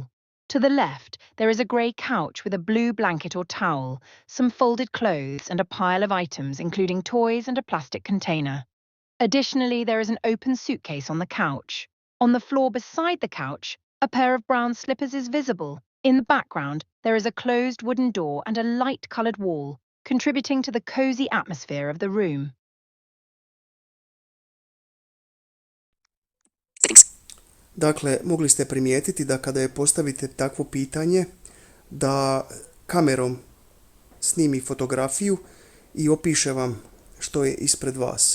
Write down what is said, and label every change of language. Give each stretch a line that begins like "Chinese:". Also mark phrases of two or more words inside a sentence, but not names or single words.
English: To the left, there is a grey couch with a blue blanket or towel, some folded clothes, and a pile of items, including toys and a plastic container. Additionally, there is an open suitcase on the couch. On the floor beside the couch, a pair of brown slippers is visible. In the background, there is a closed wooden door and a light-coloured wall, contributing to the cozy atmosphere of the room.
Croatian: Dakle, mogli ste primijetiti da kada je postavite takvo pitanje, da kamerom snimi fotografiju i opiše vam što je ispred vas.